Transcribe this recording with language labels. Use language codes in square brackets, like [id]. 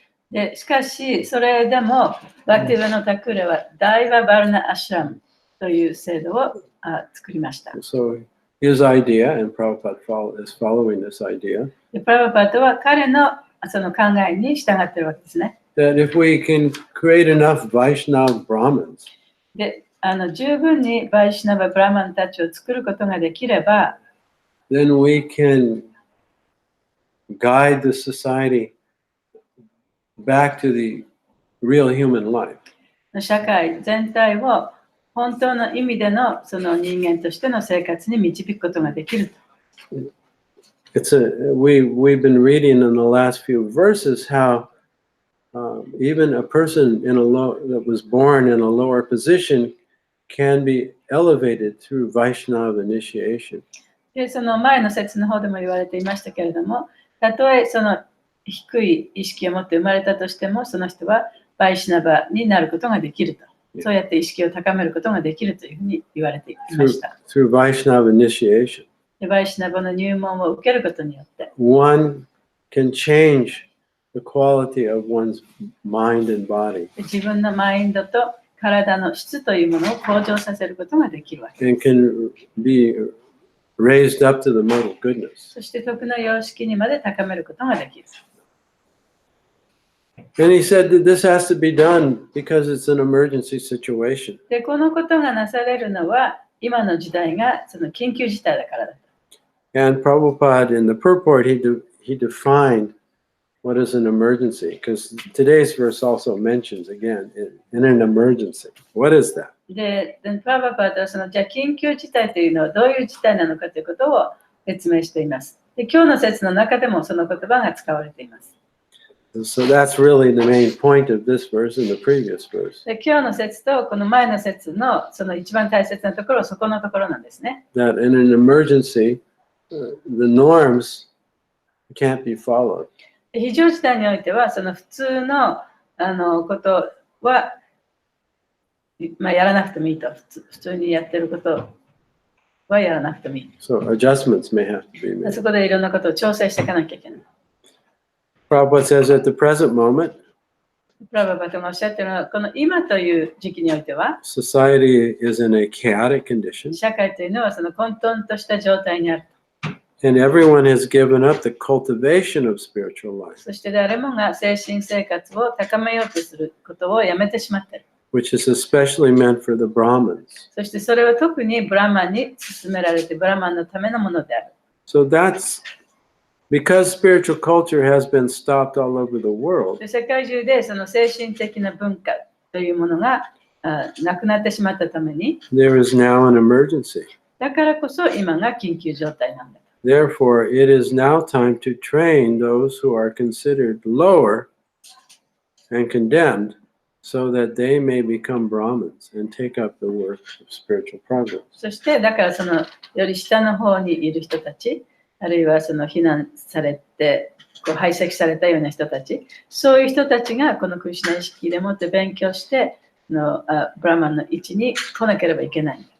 [ja] で、しかし、それでも、バクティヴァノタクレはダイバ・バルナ・アシュラムという制度を作りました。 [en] So his idea, and Prabhupada is following this idea, [ja] で、プラバパートは彼のその考えに従っているわけですね。 [en] that if we can create enough Vaishnava Brahmins, [ja] で、十分にバイシナバ・ブラマンたちを作ることができれば、 [en] then we can guide the society back to the real human life. [ja] 社会全体を本当の意味でのその人間としての生活に導くことができると。 [en] We've been reading in the last few verses how even a person that was born in a lower position can be elevated through Vaishnava initiation. [ja] で、その前の説の方でも言われていましたけれども、たとえその低い意識を持って生まれたとしても、その人はバイシナバになることができると。そうやって意識を高めることができるというふうに言われていました。 [en] Through Vaishnava initiation. [ja] で、バイシナバの入門を受けることによって、 [en] one can change the quality of one's mind and body. [ja] 自分のマインドと体の質というものを向上させることができるわけです。 [en] And can be raised up to the mode of goodness. [ja] そして徳の様式にまで高めることができる。 [en] And he said that this has to be done because it's an emergency situation. [ja] で、このことがなされるのは今の時代がその緊急事態だからだと。 [en] And Prabhupada in the purport, he defined what is an emergency, because today's verse also mentions again in an emergency. What is that? [ja] で、プラバパートはそのじゃあ緊急事態というのはどういう事態なのかということを説明しています。で、今日の説の中でもその言葉が使われています。 [en] So that's really the main point of this verse and the previous verse. [ja] で、今日の説とこの前の説のその一番大切なところはそこのところなんですね。 [en] That in an emergency, norms can't be followed. [ja] 非常事態においては、その普通のことは、やらなくてもいいと。普通にやってることはやらなくてもいい。 [en] So adjustments may have to be made. [ja] そこでいろんなことを調整していかなきゃいけない。 [en] Prabhupada says at the present moment, [ja] プラババトがおっしゃってるのは、この今という時期においては、 [en] society is in a chaotic condition, [ja] 社会というのはその混沌とした状態にある。 [en] and everyone has given up the cultivation of spiritual life, [ja] そして誰もが精神生活を高めようとすることをやめてしまっている。 [en] which is especially meant for the Brahmins. [ja] そしてそれは特にブラマンに勧められて、ブラマンのためのものである。 [en] So that's because spiritual culture has been stopped all over the world. [ja] で世界中でその精神的な文化というものがなくなってしまったために、 [en] There is now an emergency. [ja] だからこそ今が緊急状態なんだ。 [en] Therefore, it is now time to train those who are considered lower and condemned so that they may become Brahmins and take up the work of spiritual progress. [ja] そしてだからそのより下の方にいる人たち、あるいはその非難されてこう排斥されたような人たち、そういう人たちがこのクリシュナ意識でもって勉強してブラマンの位置に来なければいけない。